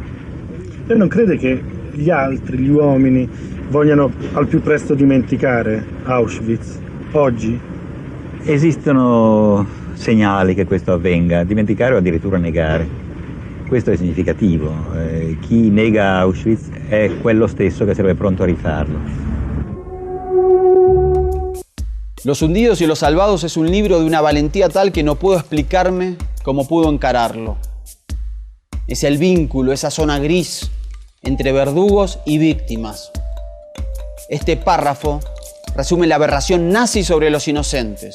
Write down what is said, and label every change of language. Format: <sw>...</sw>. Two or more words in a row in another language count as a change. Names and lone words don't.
<it>Lei non crede che gli altri, gli uomini, vogliano al più presto dimenticare Auschwitz oggi? Esistono segnali che questo avvenga, dimenticare o addirittura negare. Questo è significativo. Chi nega Auschwitz è quello stesso che sarebbe pronto a rifarlo.</it> <es>Los hundidos y los salvados es un libro de una valentía tal que no puedo explicarme cómo pudo encararlo. Es el vínculo, esa zona gris entre verdugos y víctimas. Este párrafo resume la aberración nazi sobre los inocentes.</es>